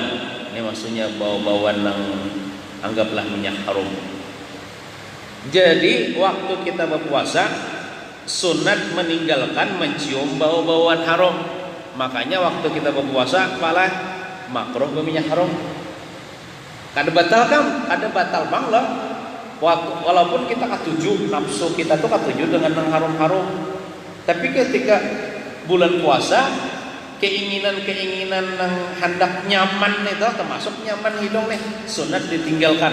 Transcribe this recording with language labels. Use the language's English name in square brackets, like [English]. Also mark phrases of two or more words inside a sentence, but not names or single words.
[Indonesian] Ini maksudnya bau-bauan yang anggaplah minyak harum. Jadi waktu kita berpuasa sunat meninggalkan mencium bau-bauan haram. Makanya waktu kita berpuasa malah makruh berminyak haram. [Banjar] Kada batal kan? Kada batal bang lah. Walaupun kita katuju nafsu kita tuh katuju dengan yang harum-harum. [Indonesian] Tapi ketika bulan puasa keinginan yang hendak nyaman itu termasuk nyaman hidung nih sunat ditinggalkan.